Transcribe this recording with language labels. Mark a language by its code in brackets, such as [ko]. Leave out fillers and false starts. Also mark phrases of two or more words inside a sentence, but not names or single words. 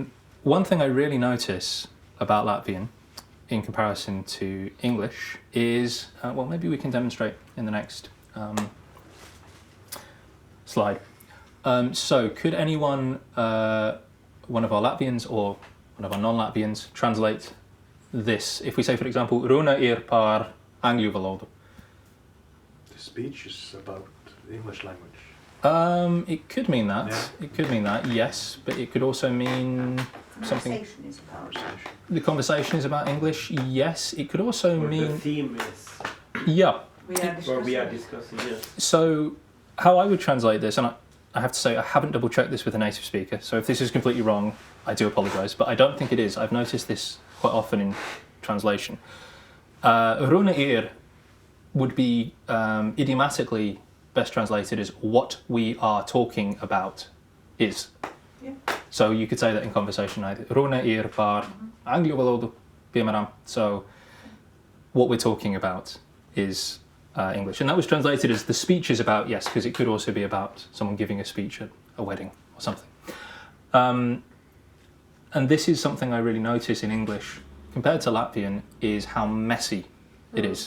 [en] One thing I really notice about Latvian in comparison to English is, well, maybe we can demonstrate in the next slide. So could anyone, one of our Latvians or one of our non-Latvians, translate this? If we say, for example, [lv] runa ir par angļu valodu, [en] speech is about the English language. It could mean that. Yeah. It could mean that, yes, but it could also mean something. Conversation is about. Conversation. The conversation is about English, yes. It could also Or the mean. theme is Yeah. where we are discussing, yes. So, how I would translate this, and I have to say, I haven't double checked this with a native speaker, so if this is completely wrong, I do apologise, but I don't think it is. I've noticed this quite often in translation. [lv] Runa ir [en] would be idiomatically best translated as what we are talking about is. Yeah. So you could say that in conversation, [lv] Runa ir par angļu valodu, piemēram. [en] So what we're talking about is English. And that was translated as the speech is about, yes, because it could also be about someone giving a speech at a wedding or something. And this is something I really notice in English compared to Latvian, is how messy it is.